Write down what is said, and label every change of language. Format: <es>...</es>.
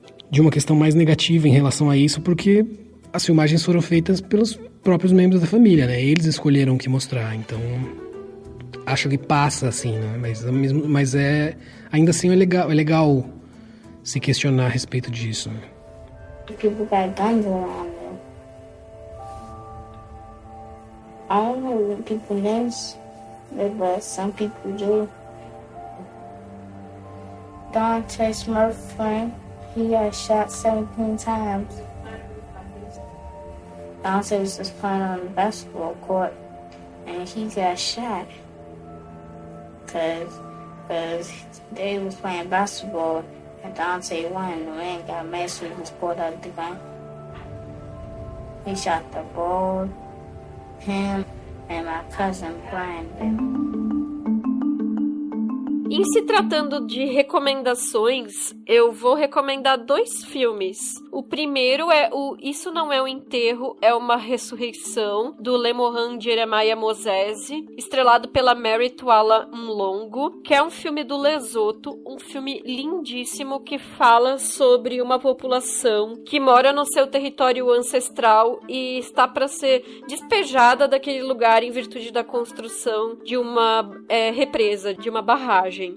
<pt>de uma questão mais negativa em relação a isso, porque as filmagens foram feitas pelos próprios membros da família, né? Eles escolheram o que mostrar, então acho que passa assim, né? Mas ainda assim é legal se questionar a respeito disso.</pt> <en>People got guns around them. I don't know what people live, but some people do. Dante Smurfing, he got shot 17 times. Dante was just playing on the basketball court, and he got shot. Cause they was playing basketball, and Dante won, and the man got mad, so he was pulled out of the game. He shot the ball, him, and my cousin Brandon.</en> <pt>Em se tratando de recomendações, eu vou recomendar 2 filmes. O primeiro é o Isso Não É um Enterro, é uma Ressurreição, do Lemohan Jeremiah Moses, estrelado pela Mary Twala Mlongo, que é um filme do Lesoto, um filme lindíssimo que fala sobre uma população que mora no seu território ancestral e está para ser despejada daquele lugar em virtude da construção de uma represa, de uma barragem.</pt>